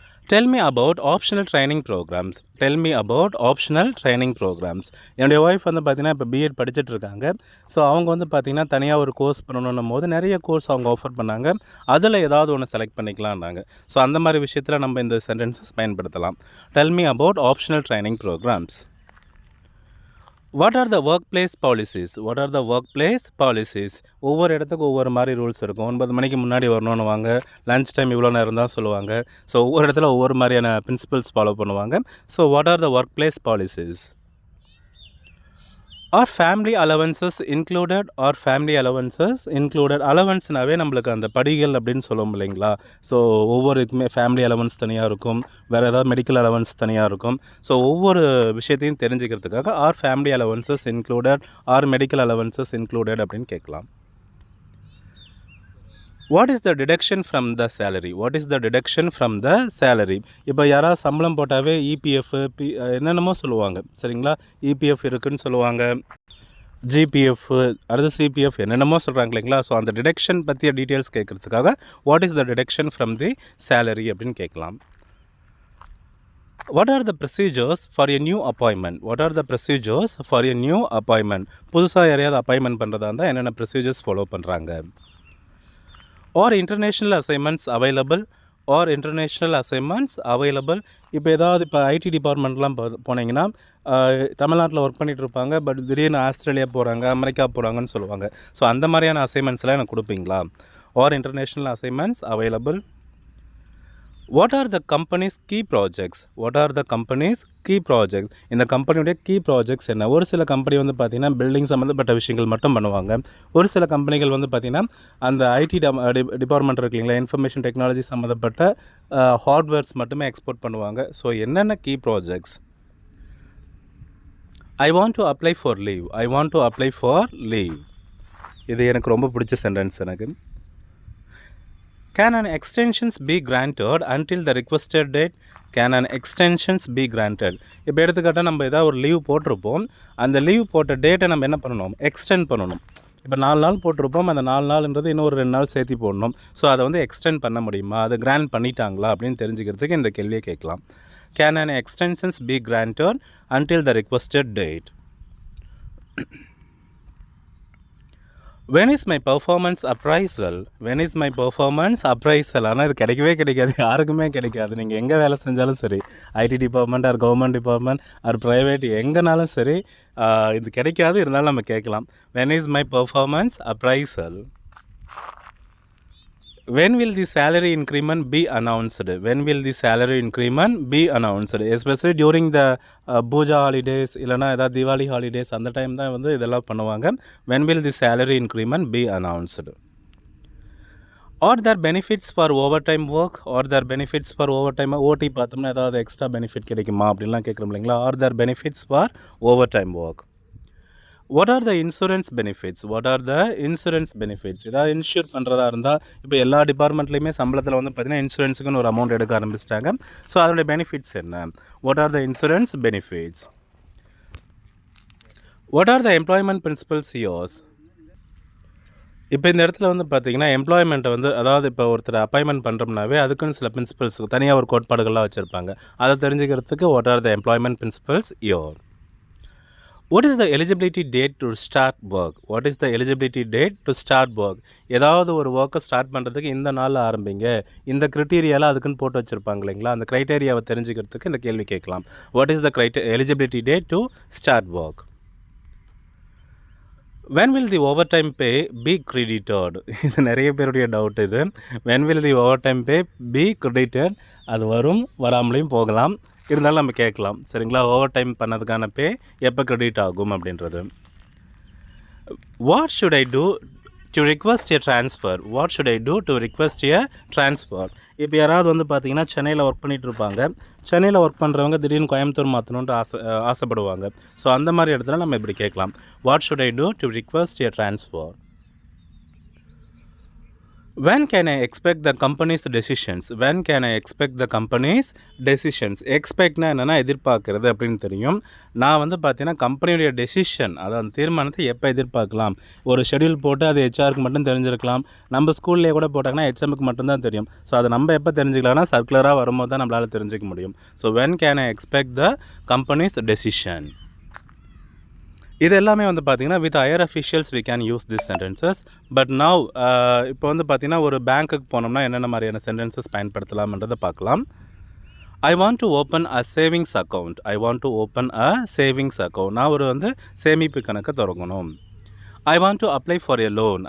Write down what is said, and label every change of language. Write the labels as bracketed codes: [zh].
[en] Tell me about optional training programs. Tell me about optional training programs. [ta] என்னுடைய wife வந்து பார்த்தீங்கன்னா இப்போ BEd படிச்சுட்டு இருக்காங்க. ஸோ அவங்க வந்து பார்த்தீங்கன்னா தனியாக ஒரு கோர்ஸ் பண்ணணும் போது நிறைய கோர்ஸ் அவங்க ஆஃபர் பண்ணாங்க. அதில் ஏதாவது ஒன்று செலக்ட் பண்ணிக்கலாம்னாங்க. ஸோ அந்த மாதிரி விஷயத்தில் நம்ம இந்த சென்டென்சஸ் பயன்படுத்தலாம். [en] Tell me about optional training programs. What are the workplace policies? What are the workplace policies? [ta] ஒவ்வொரு இடத்துக்கு ஒவ்வொரு மாதிரி ரூல்ஸ் இருக்கும். 9 மணிக்கு முன்னாடி வரணும்னு வாங்க, லஞ்ச் டைம் இவ்வளோ நேரம் தான் சொல்லுவாங்க. ஸோ ஒவ்வொரு இடத்துல ஒவ்வொரு மாதிரியான பிரின்சிபல்ஸ் ஃபாலோ பண்ணுவாங்க. So [en] What are the workplace policies? Are family allowances included? Are family allowances included? [ta] அலவன்ஸ்னாவே நம்மளுக்கு அந்த படிகள் அப்படின்னு சொல்லுவோம் இல்லைங்களா? ஸோ ஒவ்வொரு இதுக்குமே ஃபேமிலி அலவன்ஸ் தனியாக இருக்கும், வேறு ஏதாவது மெடிக்கல் அலவன்ஸ் தனியாக இருக்கும். ஸோ ஒவ்வொரு விஷயத்தையும் தெரிஞ்சுக்கிறதுக்காக [en] are family allowances included, [ta] R medical allowances included அப்படின்னு கேட்கலாம். [en] What is the deduction from the salary? What is the deduction from the salary? [ta] இப்போ யாராவது சம்பளம் போட்டாவே இபிஎஃப் என்னென்னமோ சொல்லுவாங்க சரிங்களா? இபிஎஃப் இருக்குதுன்னு சொல்லுவாங்க, ஜிபிஎஃப், அடுத்து சிபிஎஃப், என்னென்னமோ சொல்கிறாங்க இல்லைங்களா? ஸோ அந்த டிடக்ஷன் பற்றிய details கேட்குறதுக்காக [en] what is the deduction from the salary [ta] அப்படின்னு கேட்கலாம். [en] What are the procedures for a new appointment? What are the procedures for a new appointment? [ta] புதுசாக யாரையாவது அப்பாயின்மெண்ட் பண்ணுறதா இருந்தால் என்னென்ன ப்ரொசீஜர்ஸ் ஃபாலோ பண்ணுறாங்க? [en] Are international assignments available? Are international assignments available? [ta] இப்போ ஏதாவது இப்போ ஐடி டிபார்ட்மெண்ட்லாம் போனீங்கன்னா தமிழ்நாட்டில் ஒர்க் பண்ணிகிட்டு இருப்பாங்க, பட் திடீர்னு ஆஸ்திரேலியா போகிறாங்க, அமெரிக்கா போகிறாங்கன்னு சொல்லுவாங்க. ஸோ அந்த மாதிரியான அசைன்மெண்ட்ஸ்லாம் எனக்கு கொடுப்பீங்களா? [en] Are international assignments available? What are the companies key projects? What are the companies key projects? [ta] இந்த கம்பெனியுடைய கீ ப்ராஜெக்ட்ஸ் என்ன? ஒரு சில கம்பெனி வந்து பார்த்திங்கன்னா பில்டிங் சம்மந்தப்பட்ட விஷயங்கள் மட்டும் பண்ணுவாங்க. ஒரு சில கம்பெனிகள் வந்து பார்த்திங்கன்னா அந்த ஐடி டிபார்ட்மெண்ட் இருக்கு இல்லைங்களா, இன்ஃபர்மேஷன் டெக்னாலஜி சம்மந்தப்பட்ட ஹார்ட்வேர்ஸ் மட்டுமே எக்ஸ்போர்ட் பண்ணுவாங்க. ஸோ என்னென்ன key projects? [en] I want to apply for leave. I want to apply for leave. [ta] இது எனக்கு ரொம்ப பிடிச்ச சென்டென்ஸ் எனக்கு. [en] Can an extensions be granted until the requested date? Can an extensions be granted? [ta] இப்போ எடுத்துக்கிட்டால் நம்ம ஏதாவது ஒரு லீவ் போட்டிருப்போம், அந்த லீவ் போட்ட டேட்டை நம்ம என்ன பண்ணணும்? எக்ஸ்டெண்ட் பண்ணணும். இப்போ 4 நாள் போட்டிருப்போம், அந்த 4 நாள்ன்றது இன்னொரு 2 நாள் சேர்த்து போடணும். ஸோ அதை வந்து எக்ஸ்டெண்ட் பண்ண முடியுமா, அதை கிராண்ட் பண்ணிட்டாங்களா அப்படின்னு தெரிஞ்சுக்கிறதுக்கு இந்த கேள்வியை கேட்கலாம். [en] Can an extensions be granted until the requested date? When is my performance appraisal? When is my performance appraisal? [ta] ஆனால் இது கிடைக்கவே கிடைக்காது, யாருக்குமே கிடைக்காது. நீங்கள் எங்கே வேலை செஞ்சாலும் சரி, IT department R government department R private எங்கேனாலும் சரி, இது கிடைக்காது. இருந்தாலும் நம்ம கேட்கலாம். [en] When is my performance appraisal? When will the salary increment be announced? When will the salary increment be announced? Especially during the [ta] Pooja holidays இல்லைனா ஏதாவது தீபாவளி ஹாலிடேஸ், அந்த டைம் தான் வந்து இதெல்லாம் பண்ணுவாங்க. [en] When will the salary increment be announced? Are there benefits for overtime work? Are there benefits for overtime? [ta] ஓடி பார்த்தோம்னா ஏதாவது எக்ஸ்ட்ரா பெனிஃபிட் கிடைக்குமா அப்படின்லாம் கேட்குறோம் இல்லைங்களா? [en] Are there benefits for overtime work? What are the insurance benefits? What are the insurance benefits? [ta] ஏதாவது insure பண்ணுறதா இருந்தால் இப்போ எல்லா டிபார்ட்மெண்ட்லேயுமே சம்பளத்தில் வந்து பார்த்திங்கன்னா இன்சூரன்ஸுக்குன்னு ஒரு அமௌண்ட் எடுக்க ஆரம்பிச்சிட்டாங்க. ஸோ அதோடைய பெனிஃபிட்ஸ் என்ன? [en] What are the insurance benefits? What are the employment principles yours? [ta] இப்போ இந்த இடத்துல வந்து பார்த்திங்கன்னா எம்ப்ளாய்மெண்ட்டை வந்து, அதாவது இப்போ ஒருத்தர் அப்பாயின்மெண்ட் பண்ணுறோம்னாவே அதுக்குன்னு சில பிரின்சிபல்ஸ் தனியாக ஒரு கோட்பாடுகள்லாம் வச்சுருப்பாங்க. அதை தெரிஞ்சுக்கிறதுக்கு [en] what are the employment principles yours? What is the eligibility date to start work? What is the eligibility date to start work? [ta] ஏதாவது ஒரு ஒர்க்கை ஸ்டார்ட் பண்ணுறதுக்கு இந்த நாளில் ஆரம்பிங்க, இந்த க்ரைட்டீரியாலாம் அதுக்குன்னு போட்டு வச்சுருப்பாங்க இல்லைங்களா? அந்த க்ரைட்டீரியாவை தெரிஞ்சுக்கிறதுக்கு இந்த கேள்வி கேட்கலாம். [en] What is the eligibility date to start work? When will the overtime pay be credited? [ta] இது நிறைய பேருடைய டவுட் இது. [en] When will the overtime pay be credited? [ta] அது வரும், வராமலையும் போகலாம். இருந்தாலும் நம்ம கேட்கலாம் சரிங்களா? ஓவர் டைம் பண்ணதுக்கான பே எப்போ கிரெடிட் ஆகும் அப்படின்றது. [en] What should I do to request a transfer? What should I do to request a transfer? [ta] இப்போ யாராவது வந்து பார்த்திங்கன்னா சென்னையில் ஒர்க் பண்ணிகிட்டு இருப்பாங்க, சென்னையில் ஒர்க் பண்ணுறவங்க திடீர்னு கோயம்புத்தூர் மாற்றணுன்ட்டு ஆசைப்படுவாங்க. ஸோ அந்த மாதிரி இடத்துல நம்ம இப்படி கேட்கலாம். [en] What should I do to request a transfer? When can I expect the company's decisions? When can I expect the company's decisions? [ta] எக்ஸ்பெக்ட்னா என்னென்னா எதிர்பார்க்குறது அப்படின்னு தெரியும். நான் வந்து பார்த்தீங்கன்னா கம்பெனியுடைய டெசிஷன், அதாவது அந்த தீர்மானத்தை எப்போ எதிர்பார்க்கலாம். ஒரு ஷெடியூல் போட்டு அது ஹெச்ஆருக்கு மட்டும் தெரிஞ்சிருக்கலாம். நம்ம ஸ்கூல்லேயே கூட போட்டாங்கன்னா ஹெச்எம்க்கு மட்டும்தான் தெரியும். ஸோ அதை நம்ம எப்போ தெரிஞ்சுக்கலாம்னா சர்க்குலராக வரும்போது தான் நம்மளால் தெரிஞ்சிக்க முடியும். [en] So when can I expect the company's decision? [ta] இது எல்லாமே வந்து பார்த்திங்கன்னா [en] With higher officials we can use this sentences. [ta] But now இப்போ வந்து பார்த்திங்கன்னா ஒரு பேங்க்குக்கு போனோம்னா என்னென்ன மாதிரியான சென்டென்சஸ் பயன்படுத்தலாம்ன்றதை பார்க்கலாம். [en] I want to open a savings account. I want to open a savings account. [ta] நான் ஒரு வந்து சேமிப்பு கணக்கை தொடங்கணும். [en] I want to apply for a loan.